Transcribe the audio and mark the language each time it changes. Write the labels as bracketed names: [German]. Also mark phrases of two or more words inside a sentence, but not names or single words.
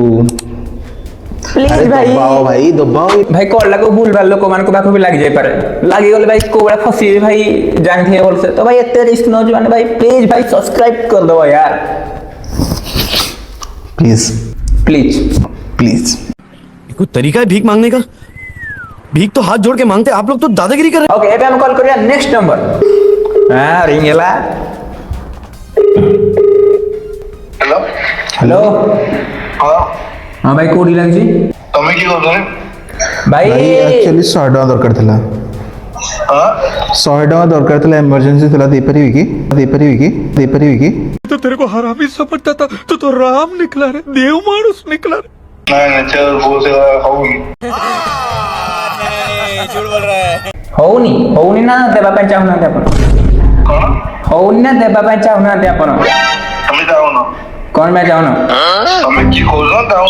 [Odia] ପ୍ଲିଜ ଭାଇ ଭାଇ ଦବାଅ ଭାଇ କଲ୍ ଟାକୁ ଭୁଲ ଭାଲ ଲୋକମାନଙ୍କ ପାଖକୁ ବି ଲାଗି ଯାଇପାରେ। ଲାଗିଗଲେ ଭାଇ କୋଉ ଭଳିଆ ଫସିବେ ଭାଇ ଜାଣିଥିବେ ଭଲସେ ତ ଭାଇ ଏତେ ରିସ୍କ ନଉଛି ମାନେ ଭାଇ ପ୍ଲିଜ ଭାଇ ସବସ୍କ୍ରାଇବ କରିଦବ यार ପ୍ଲିଜ ପ୍ଲିଜ। ପ୍ଲିଜ [Hindi] कोई तरीका है भीख मांगने का भीख तो हाथ जोड़ के मांगते आप लोग तो दादागिरी कर रहे [Odia] ओके ଏବେ ଆମେ କଲ୍ କରିବା [English] next number. [Odia] ହଁ ରିଙ୍ଗ ହେଲା। ହ୍ୟାଲୋ ହ୍ୟାଲୋ ହଁ ହଁ ଭାଇ କୋଉଠି ଲାଗିଛି? ତମେ କି କରୁଛ? ଭାଇ ଆକ୍ଚୁଆଲି 100 ଟଙ୍କା ଦରକାର ଥିଲା ହଁ 100 ଟଙ୍କା ଦରକାର ଥିଲା ଏମର୍ଜେନ୍ସି ଥିଲା ଦେଇପାରିବି କି [Hindi] तो तेरे को हरामी समझता था तो राम निकला रे देव मानुस निकला रे [Odia] ନାଇଁ ନାଇଁ ସେ ବହୁତ ହଉନି। ହଉନି ନା ଦେବା ପାଇଁ ଚାହୁଁନାହାନ୍ତି ଆପଣ? କଣ ହଉନି ନା ଦେବା ପାଇଁ ଚାହୁଁନାହାନ୍ତି ଆପଣ? ତମେ ଯାଉନ? କଣ ପାଇଁ ଚାହୁଁନ? ତମେ କି କହୁଛ ଯାଉନ?